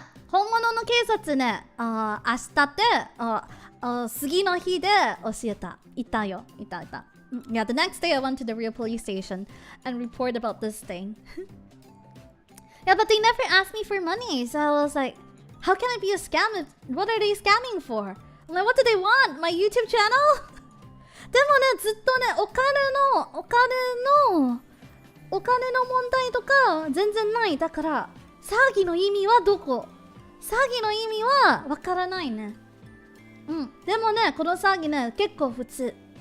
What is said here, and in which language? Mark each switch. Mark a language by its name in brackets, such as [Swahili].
[Japanese] 本物の警察ね、明日で、次の日で教えた。いたよ。 [English] Yeah, the next day I went to the real police station and reported about this thing. Yeah, but they never asked me for money. So I was like, how can it be a scam? What are they scamming for? I'm like, what do they want? My YouTube channel? [Japanese] でもね、ずっとね、お金の問題とか全然ない。だから、詐欺の意味はどこ？詐欺の意味はわからないね。でもね、この詐欺ね、結構普通。